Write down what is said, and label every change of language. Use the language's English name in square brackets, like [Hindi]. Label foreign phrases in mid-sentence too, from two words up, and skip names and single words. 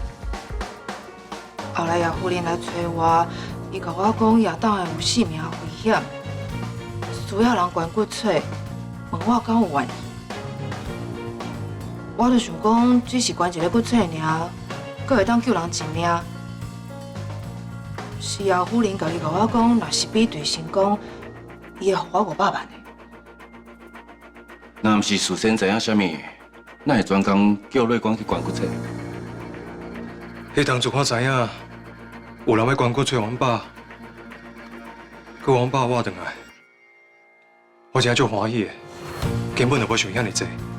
[Min Nan Chinese] 后来叶夫人来找我，伊甲我讲叶党有性命危险，需要人捐骨髓，问我敢有愿意。我就想讲，只是捐一个骨髓尔，阁会当救人一命。是叶夫人家己甲我讲，若是比对成功，伊会付我500万的。若毋是事先知影啥物，哪会专工叫瑞光去捐骨髓？迄当初我知影有人要捐骨髓，阮爸，佮阮爸我转来，我真足欢喜的，根本就无想遐尼济。